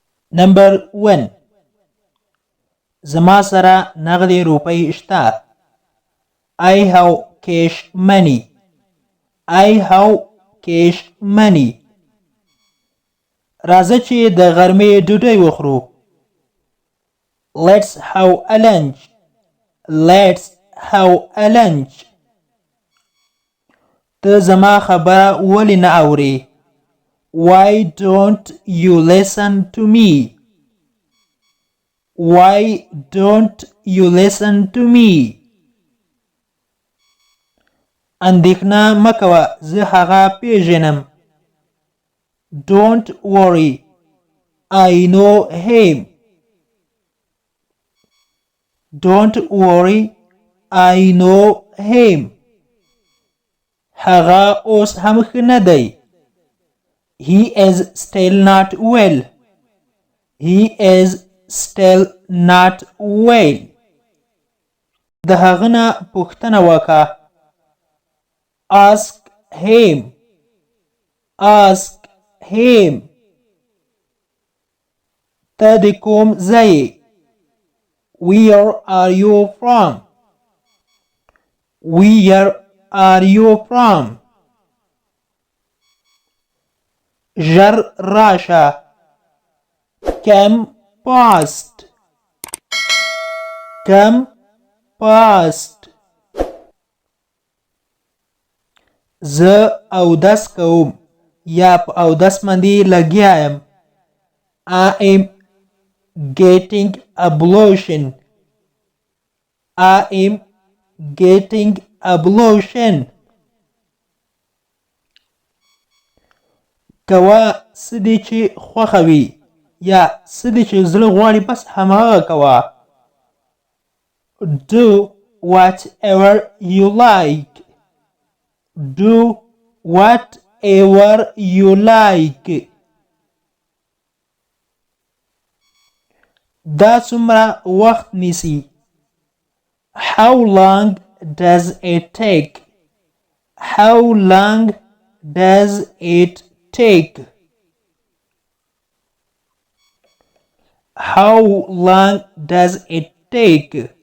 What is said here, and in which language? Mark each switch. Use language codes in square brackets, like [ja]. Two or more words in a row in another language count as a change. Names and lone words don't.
[en] Number 1. [ps] زما سره نغدي روپۍ شته. [en] I have cash money. I have cash money. [ps] راځه چې د غرمې ډوډۍ وخورو. [en] Let's have a lunch. Let's have a lunch. [ps] ته زما خبره ولې نه اورې؟ [en] Why don't you listen to me? Why don't you listen to me? [ps] اندېښنه مه کوه، زه هغه پیژنم. [en] Don't worry, I know him. Don't worry, I know him. [ps] هغه اوس هم ښه نه دی. [en] He is still not well. He is still not well. [ps] د هغه نه پوښتنه وکړه. [en] Ask him. Ask him. [ps] ته د کوم ځای؟ [en] Where are you from? Where are you from? [ps] ژر راشه. [en] Come fast. Come fast. [ps] زه اودس کوم یا په اودس باندې لګیا یم. [en] I am getting ablution. I am getting ablution. [ps] کوه څه دې چې خوښه وي یا څه دې چې زړه غواړي بس هماغه کوه. [en] Do whatever you like. Do whatever you like. [ps] دا څومره وخت نیسي؟ [en] How long does it take? How long does it take? How long does it take?